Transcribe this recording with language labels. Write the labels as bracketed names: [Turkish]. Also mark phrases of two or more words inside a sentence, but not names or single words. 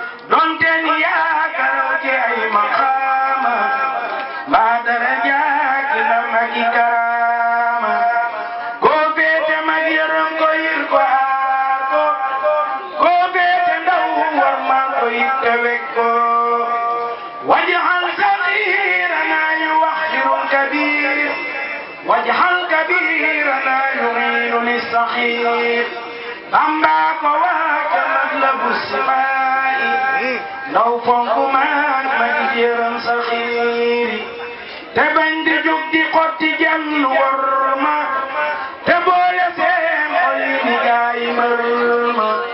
[Wolof] Donte ni yaakaar ci ay maqaama. Mbaa dara jaaki la magi karaama. Koo féete mag yërëm ko yir ko aar ko. Koo féete ndaw war naa ko it te wek ko. [Arabic] واجعل صغيرنا يوحد الكبير. واجعل كبيرنا يعين للصغير. [Wolof] Bamba ko wàcce Matlabu Sifaay. Ndaw fonk maag ma di yërëm sa xiir. Te bañ di jóg di xotti jenn worma. Te boole seen xol yi di jaay mbër ma.